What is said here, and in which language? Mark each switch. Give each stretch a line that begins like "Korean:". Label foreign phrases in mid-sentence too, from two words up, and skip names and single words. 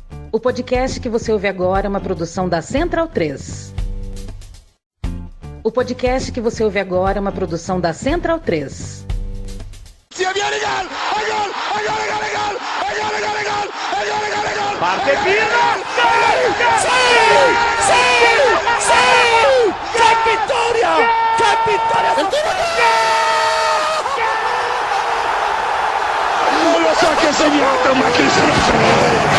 Portuguese: O podcast que você ouve agora é uma produção da Central 3. O podcast que você ouve agora é uma produção da Central 3.
Italian: Parte Pirlo! ¡Qué vittoria! ¡Qué vittoria! Non lo so che ha segnato, ma chi se lo sa?